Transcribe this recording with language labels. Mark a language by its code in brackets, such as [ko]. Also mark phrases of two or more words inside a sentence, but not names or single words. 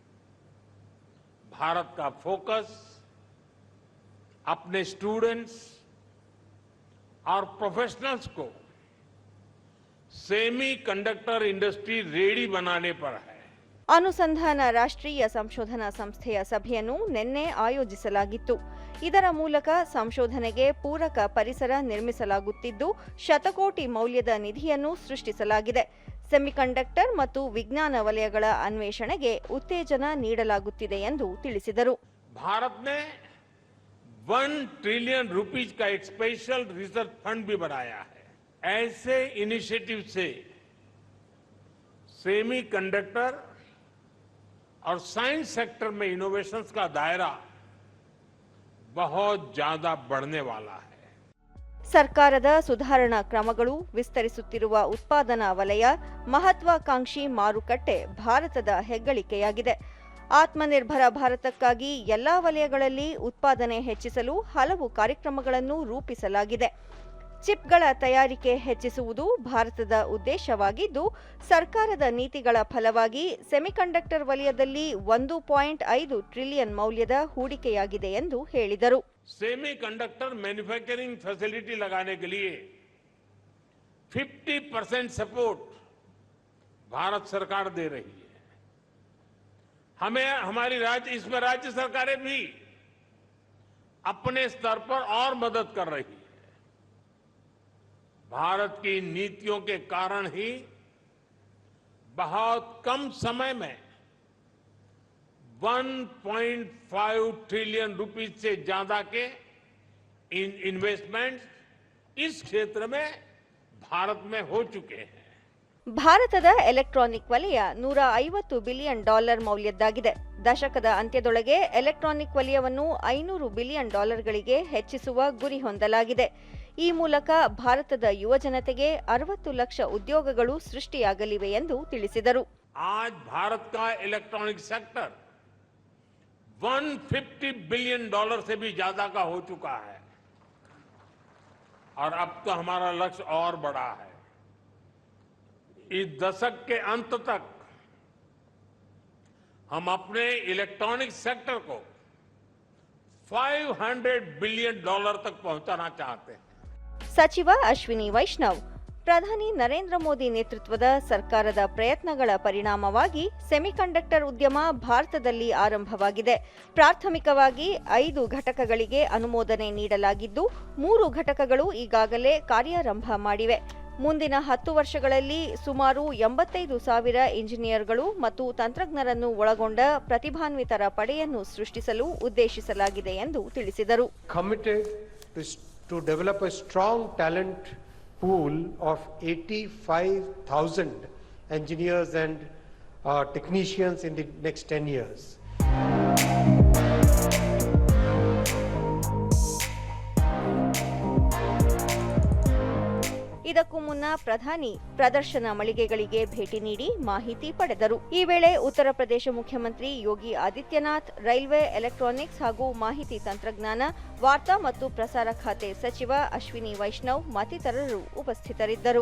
[hi] भारत का फोकस अपने स्टूडेंट्स और प्रोफेशनल्स को [en] semi conductor industry ready [hi] बनाने पर है. [kn] ಅನುಸಂಧಾನ ರಾಷ್ಟ್ರೀಯ ಸಂಶೋಧನಾ ಸಂಸ್ಥೆಯ ಸಭೆಯನ್ನು ನಿನ್ನೆ ಆಯೋಜಿಸಲಾಗಿತ್ತು. ಇದರ ಮೂಲಕ ಸಂಶೋಧನೆಗೆ ಪೂರಕ ಪರಿಸರ ನಿರ್ಮಿಸಲಾಗುತ್ತಿದ್ದು, ಶತಕೋಟಿ ಮೌಲ್ಯದ ನಿಧಿಯನ್ನು ಸೃಷ್ಟಿಸಲಾಗಿದೆ. ಸೆಮಿಕಂಡಕ್ಟರ್ ಮತ್ತು ವಿಜ್ಞಾನ ವಲಯಗಳ ಅನ್ವೇಷಣೆಗೆ ಉತ್ತೇಜನ ನೀಡಲಾಗುತ್ತಿದೆ ಎಂದು ತಿಳಿಸಿದರು. [hi] ಭಾರತನೇ 1 [en] trillion rupees [hi] का एक [en] special research fund [hi] भी बनाया है. ऐसे इनिशिएटिव से [en] semi conductor [hi] और [en] science sector [hi] में इनोवेशंस का दायरा बहुत ज्यादा बढ़ने वाला है. [kn] ಸರ್ಕಾರದ ಸುಧಾರಣಾ ಕ್ರಮಗಳು, ವಿಸ್ತರಿಸುತ್ತಿರುವ ಉತ್ಪಾದನಾ ವಲಯ, ಮಹತ್ವಾಕಾಂಕ್ಷಿ ಮಾರುಕಟ್ಟೆ ಭಾರತದ ಹೆಗ್ಗಳಿಕೆಯಾಗಿದೆ. ಆತ್ಮನಿರ್ಭರ ಭಾರತಕ್ಕಾಗಿ ಎಲ್ಲಾ ವಲಯಗಳಲ್ಲಿ ಉತ್ಪಾದನೆ ಹೆಚ್ಚಿಸಲು ಹಲವು ಕಾರ್ಯಕ್ರಮಗಳನ್ನು ರೂಪಿಸಲಾಗಿದೆ. ಚಿಪ್ಗಳ ತಯಾರಿಕೆ ಹೆಚ್ಚಿಸುವುದು ಭಾರತದ ಉದ್ದೇಶವಾಗಿದ್ದು, ಸರ್ಕಾರದ ನೀತಿಗಳ ಫಲವಾಗಿ ಸೆಮಿಕಂಡಕ್ಟರ್ ವಲಯದಲ್ಲಿ 1.5 ಟ್ರಿಲಿಯನ್ ಮೌಲ್ಯದ ಹೂಡಿಕೆಯಾಗಿದೆ ಎಂದು ಹೇಳಿದರು. [en] semiconductor manufacturing facility [hi] लगाने के लिए 50% सपोर्ट भारत सरकार दे रही है. हमें हमारी इसमें राज्य सरकारें भी अपने स्तर पर और मदद कर रही है. भारत की नीतियों के कारण ही बहुत कम समय में 1.5 [en] trillion rupees [hi] से ज्यादा के इन्वेस्टमेंट इस क्षेत्र में भारत में हो चुके हैं. [kn] ಭಾರತದ ಎಲೆಕ್ಟ್ರಾನಿಕ್ ವಲಯ $150 ಬಿಲಿಯನ್ ಮೌಲ್ಯದ್ದಾಗಿದೆ. ದಶಕದ ಅಂತ್ಯದೊಳಗೆ ಎಲೆಕ್ಟ್ರಾನಿಕ್ ವಲಯವನ್ನು $500 ಬಿಲಿಯನ್ ಗಳಿಗೆ ಹೆಚ್ಚಿಸುವ ಗುರಿ ಹೊಂದಲಾಗಿದೆ. ಈ ಮೂಲಕ ಭಾರತದ ಯುವಜನತೆಗೆ 60 ಲಕ್ಷ ಉದ್ಯೋಗಗಳು ಸೃಷ್ಟಿಯಾಗಲಿವೆ ಎಂದು ತಿಳಿಸಿದರು. [hi] आज भारत का [en] electronic sector [hi] $150 बिलियन से भी ज्यादा का हो चुका है. और अब तो हमारा लक्ष्य और बड़ा है। इस दशक के अंत तक हम अपने [en] electronic sector [hi] को $500 बिलियन तक पहुंचाना चाहते हैं। [kn] ಸಚಿವ ಅಶ್ವಿನಿ ವೈಷ್ಣವ್, ಪ್ರಧಾನಿ ನರೇಂದ್ರ ಮೋದಿ ನೇತೃತ್ವದ ಸರ್ಕಾರದ ಪ್ರಯತ್ನಗಳ ಪರಿಣಾಮವಾಗಿ ಸೆಮಿಕಂಡಕ್ಟರ್ ಉದ್ಯಮ ಭಾರತದಲ್ಲಿ ಆರಂಭವಾಗಿದೆ. ಪ್ರಾಥಮಿಕವಾಗಿ 5 ಘಟಕಗಳಿಗೆ ಅನುಮೋದನೆ ನೀಡಲಾಗಿದ್ದು 3 ಘಟಕಗಳು ಈಗಾಗಲೇ ಕಾರ್ಯಾರಂಭ ಮಾಡಿವೆ. ಮುಂದಿನ 10 ವರ್ಷಗಳಲ್ಲಿ ಸುಮಾರು 85,000 ಇಂಜಿನಿಯರ್ಗಳು ಮತ್ತು ತಂತ್ರಜ್ಞರನ್ನು ಒಳಗೊಂಡ ಪ್ರತಿಭಾನ್ವಿತರ ಪಡೆಯನ್ನು ಸೃಷ್ಟಿಸಲು ಉದ್ದೇಶಿಸಲಾಗಿದೆ ಎಂದು ತಿಳಿಸಿದರು. [en] To develop a strong talent pool of 85,000 engineers and technicians in the next 10 years. [kn] ಇದಕ್ಕೂ ಮುನ್ನ ಪ್ರಧಾನಿ ಪ್ರದರ್ಶನ ಮಳಿಗೆಗಳಿಗೆ ಭೇಟಿ ನೀಡಿ ಮಾಹಿತಿ ಪಡೆದರು. ಈ ವೇಳೆ ಉತ್ತರ ಪ್ರದೇಶ ಮುಖ್ಯಮಂತ್ರಿ ಯೋಗಿ ಆದಿತ್ಯನಾಥ್, ರೈಲ್ವೆ, ಎಲೆಕ್ಟ್ರಾನಿಕ್ಸ್ ಹಾಗೂ ಮಾಹಿತಿ ತಂತ್ರಜ್ಞಾನ, ವಾರ್ತಾ ಮತ್ತು ಪ್ರಸಾರ ಖಾತೆ ಸಚಿವ ಅಶ್ವಿನಿ ವೈಷ್ಣವ್ ಮತ್ತಿತರರು ಉಪಸ್ಥಿತರಿದ್ದರು.